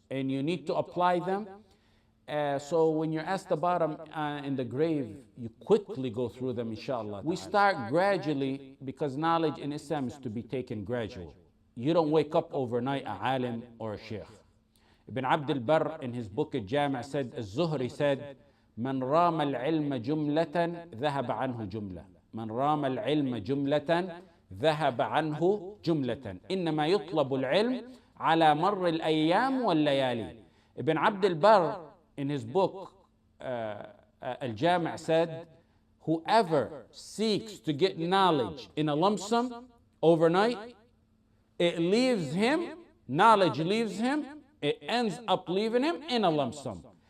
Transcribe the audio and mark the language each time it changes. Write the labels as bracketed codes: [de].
[en] And you need to apply them. So when you're asked about them in the grave, you quickly go through them, inshallah. We start gradually because knowledge in Islam is to be taken gradual. You don't wake up overnight a alim or a sheikh. Ibn Abd al-Barr in his book Al-Jami' said, Az-Zuhri said, [ar] من رام العلم جملة ذهب عنه جملة. من رام العلم جملة ذهب عنه جملة. إنما يطلب العلم على مر الأيام والليالي. [en] Ibn Abd al-Barr in his book Al-Jami' said, whoever seeks to get knowledge in a lump sum overnight, it leaves him, knowledge leaves him, it ends up leaving him in a lump sum.